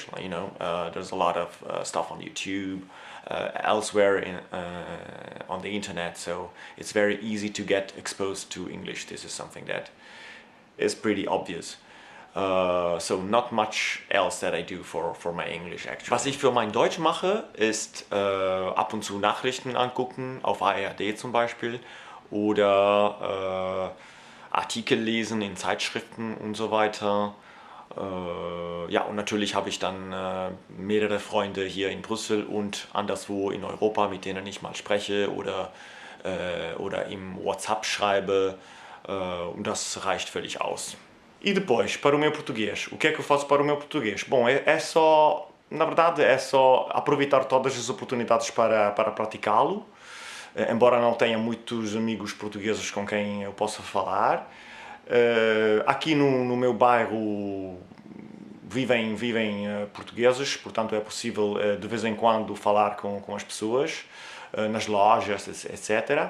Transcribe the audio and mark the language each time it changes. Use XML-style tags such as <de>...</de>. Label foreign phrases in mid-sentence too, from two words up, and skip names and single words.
<en>There's a lot of stuff on YouTube, elsewhere on the internet, so it's very easy to get exposed to English. This is something that is pretty obvious. So not much else that I do for my English, actually.</en> <de>Was ich für mein Deutsch mache, ist ab und zu Nachrichten angucken, auf ARD zum Beispiel, oder Artikel lesen in Zeitschriften und so weiter. Ja, und natürlich habe ich dann mehrere Freunde hier in Brüssel und anderswo in Europa, mit denen ich mal spreche oder im WhatsApp schreibe, und das reicht völlig aus.</de> <pt>E depois, para o meu português, o que é que eu faço para o meu português? Bom, é só, na verdade, é só aproveitar todas as oportunidades para praticá-lo, embora não tenha muitos amigos portugueses com quem eu possa falar. Aqui no meu bairro vivem portugueses, portanto é possível de vez em quando falar com as pessoas, nas lojas, etc.</pt>